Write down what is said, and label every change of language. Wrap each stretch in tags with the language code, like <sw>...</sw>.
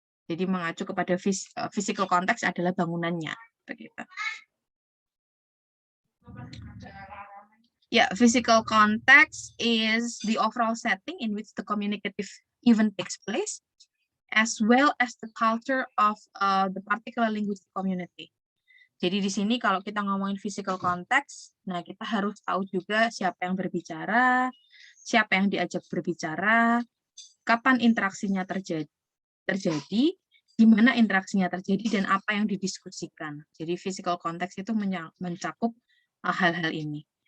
<id>Jadi mengacu kepada physical context adalah bangunannya, begitu.</id> <en>Yeah, physical context is the overall setting in which the communicative event takes place, as well as the culture of the particular linguistic community.</en> <id>Jadi di sini kalau kita ngomongin physical context, nah kita harus tahu juga siapa yang berbicara, siapa yang diajak berbicara, kapan interaksinya terjadi, di mana interaksinya terjadi, dan apa yang didiskusikan. Jadi physical context itu mencakup hal-hal ini.</id>